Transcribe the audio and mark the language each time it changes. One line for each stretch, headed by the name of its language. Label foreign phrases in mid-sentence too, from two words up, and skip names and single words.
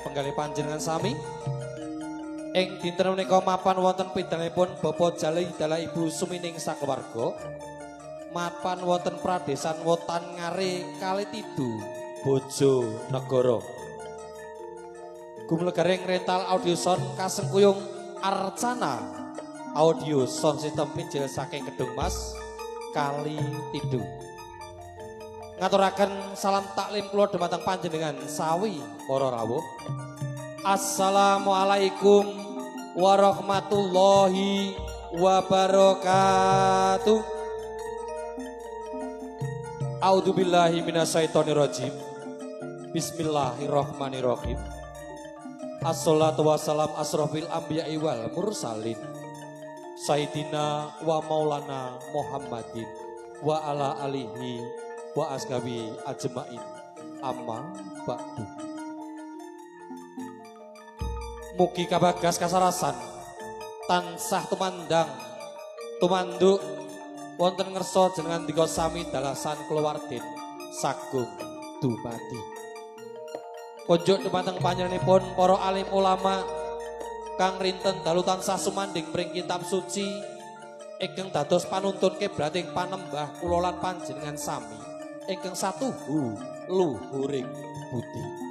Javanese: penggalih panjenengan sami ing dinten menika mapan wonten pidalipun Bapak Jali dalah Ibu Sumining sakeluarga mapan wonten pradesan Wotan Ngare Kalitidu Bojo Negara gumlegaring rental audio sound kasengkuyung Arcana Audio Sound System pinjil saking Kedung Mas Kali Tidu. Ngaturaken salam taklim kula dumateng panjenengan sawi para rawuh.
Arabic: السلام عليكم ورحمة الله وبركاته. أعوذ بالله من الشيطان الرجيم. بسم الله الرحمن الرحيم والصلاة والسلام أشرف الأنبياء والمرسلين. سيدنا ومولانا محمد وعلى آله وأصحابه أجمعين أما بعد.
Javanese: Mugi kabagas kasarasan tansah tumandang tumanduk wonten ngersa jenengan dika sami dalasan kulawartin sagung dumadi. Kunjuk dumateng panjenenganipun para alim ulama kang rinten dalu tansah sumanding pring kitab suci ingkang dados panuntun kiblating panembah kula lan panjenengan sami ingkang satuhu luhuring budi.